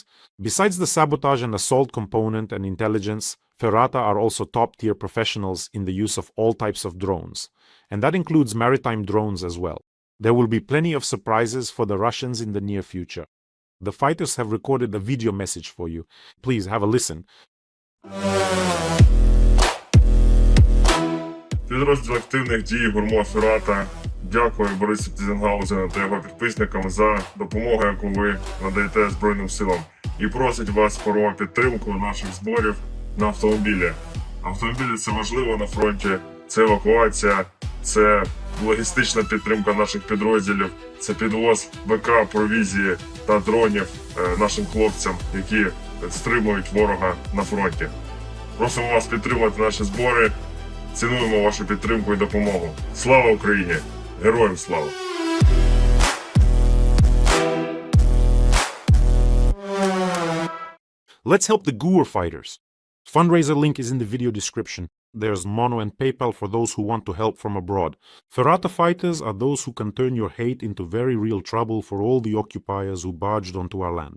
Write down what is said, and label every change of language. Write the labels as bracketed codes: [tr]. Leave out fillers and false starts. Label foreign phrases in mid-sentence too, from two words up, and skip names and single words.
[en] Besides the sabotage and assault component and intelligence, FERRATA are also top-tier professionals in the use of all types of drones. And that includes maritime drones as well. There will be plenty of surprises for the Russians in the near future. The fighters have recorded a video message for you. Please have a listen. [uk] Підрозділ активних дій ГУР Ferrata дякую Борису Тізенгаузену та його підписникам за допомогу, яку ви надаєте Збройним силам. І просить вас про підтримку наших зборів на автомобілі. Автомобілі – це важливо на фронті, це евакуація, це логістична підтримка наших підрозділів, це підвоз БК, провізії та дронів нашим хлопцям, які стримують ворога на фронті. Просимо вас підтримати наші збори, цінуємо вашу підтримку і допомогу. Слава Україні! Героям слава! [en] Let's help the GUR fighters. Fundraiser link is in the video description. There's Mono and PayPal for those who want to help from abroad. FERRATA fighters are those who can turn your hate into very real trouble for all the occupiers who barged onto our land.